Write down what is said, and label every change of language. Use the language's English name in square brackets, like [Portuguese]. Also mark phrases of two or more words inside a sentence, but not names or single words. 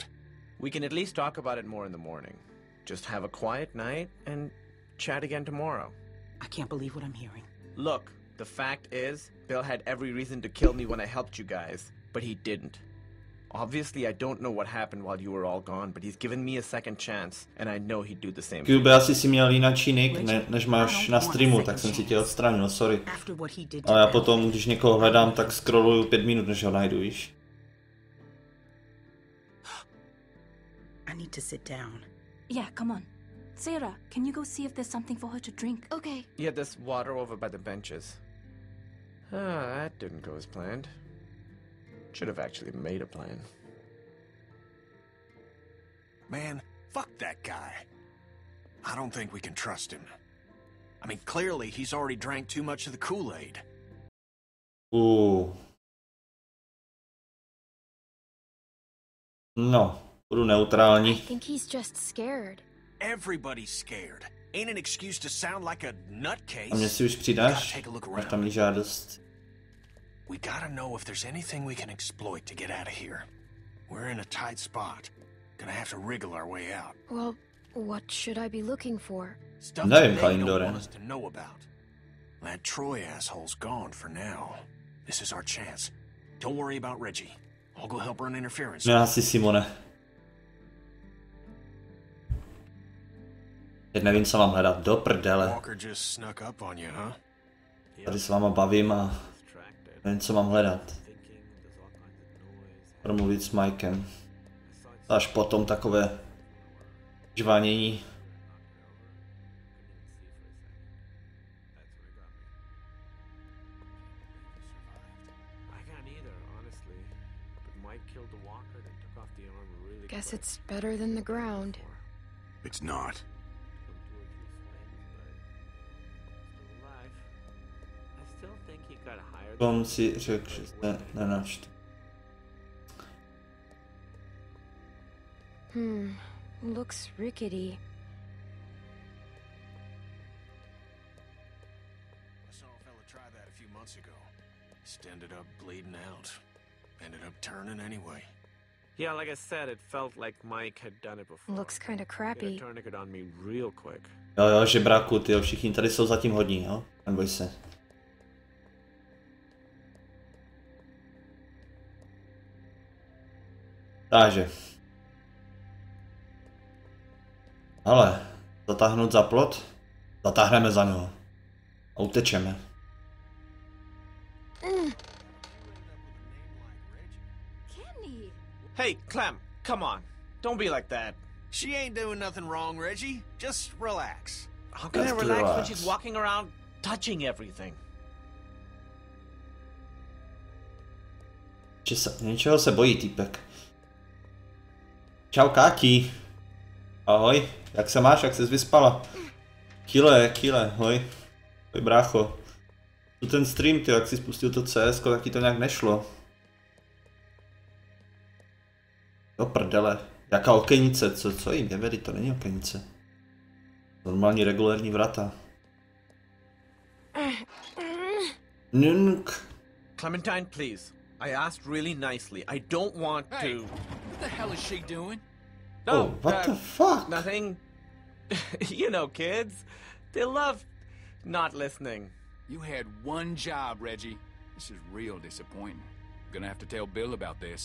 [English] We can at least talk about it more in the morning. Just have a quiet night and chat again tomorrow. I can't believe what I'm hearing. Look, the fact is, Bill had every reason to kill me when I helped you guys, but he didn't. Obviously, I don't know what happened while you were all gone, but he's given me a second chance, and I know he'd do the same. Cube, [Czech] asi si měl jináčí nick, než máš na streamu, tak jsem si tě odstranil, sorry. Ale já potom, když někoho hledám, tak scrolluju 5 minut, než ho najdu, víš? [English] I need to sit down. Yeah, come on. Sarah, can you go see if there's something for her to drink? Okay. Yeah, there's water over by the benches. That didn't go as planned. Should have actually made a plan. Man, fuck that guy. I don't think we can trust him. I mean, clearly he's already drank too much of the Kool-Aid. [Czech] No, budu neutrální. [English] I think he's just scared. Everybody's scared. Ain't an excuse to sound like a nutcase. [Czech] A mě si už přidáš? Máš tam jí žádost. [English] We gotta know if there's anything we can exploit to get out of here. We're in a tight spot. Gonna have to wriggle our way out. Well, what should I be looking for? Stuff that they don't want us to know about. That Troy asshole's gone for now. This is our chance. Don't worry about Reggie. I'll go help run interference. [Czech] No asi Simone. Teď nevím, co mám hledat. Do prdele. [English] Walker just snuck up on you, huh? [Czech] Tady s váma bavím a nevím, co mám hledat. Promluvit s Mikem. Až potom takové žvanění. [English] Guess it's better than the ground. It's not. [Czech] On si řekl, že se nenačte. [English] Looks rickety. I saw a fella try that a few months ago. Just ended up bleeding out. Ended up turning anyway. Yeah, like I said, it felt like Mike had done it before. Looks kind of crappy. Get a tourniquet on me real quick. [Czech] Jo, žebráku, tyjo, všichni tady jsou zatím hodní, jo? Neboj se. Takže. Ale, zatáhnout za plot? Zatáhneme za něho. A utečeme. [English] Hey, Clem, come on. Don't be like that. She ain't doing nothing wrong, Reggie. Just relax. How can I relax when she's walking around touching everything? [Czech] Něčeho se bojí, týpek. Čau, Káti. Ahoj, jak se máš, jak ses vyspala? Kile, hoj. Hoj, brácho. Tu ten stream, ty, jak jsi spustil to CS, tak ti to nějak nešlo. Do prdele. Jaká okenice, co jim je, to není okenice. Normální regulární vrata. Nunk. [English] Clementine, please. I asked really nicely. I don't want Hey, to... what the hell is she doing? No, Oh, what the fuck? Nothing. You know, kids. They love not listening. You had one job, Reggie. This is real disappointing. Gonna have to tell Bill about this.